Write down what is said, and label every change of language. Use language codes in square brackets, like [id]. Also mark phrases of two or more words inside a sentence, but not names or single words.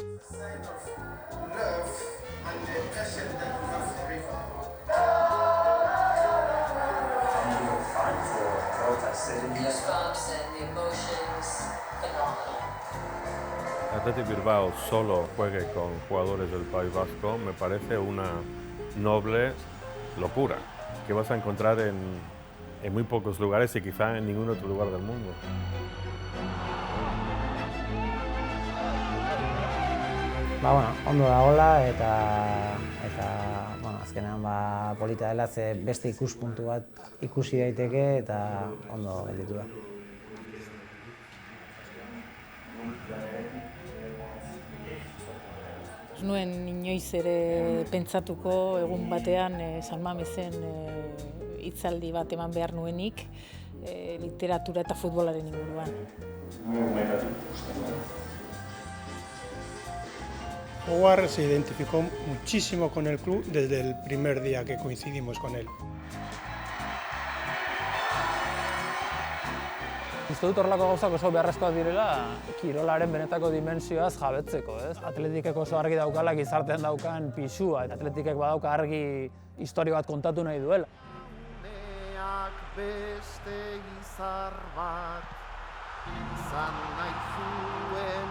[es] Athletic Bilbao solo juegue con jugadores del País Vasco me parece una noble locura que vas a encontrar en muy pocos lugares y quizá en ningún otro lugar del mundo. [eu] Ondo dagoela eta azkenean polita dela ze beste ikuspuntu bat ikusi daiteke eta ondo gelditu da. Ez nuen inoiz ere pentsatuko egun batean San Mamesen hitzaldi bat eman behar nuenik literatura eta futbolaren inguruan. [es] Howard se identificó muchísimo con el club desde el primer día que coincidimos con él. [eu] Uste dut horrelako gauzak oso beharrezkoak direla kirolaren benetako dimentsioaz jabetzeko, ez? Atletikek oso argi daukala gizartean daukan pisua, eta Atletikek badauka argi historia bat kontatu nahi duela. Neak beste izar bat izan nahi zuen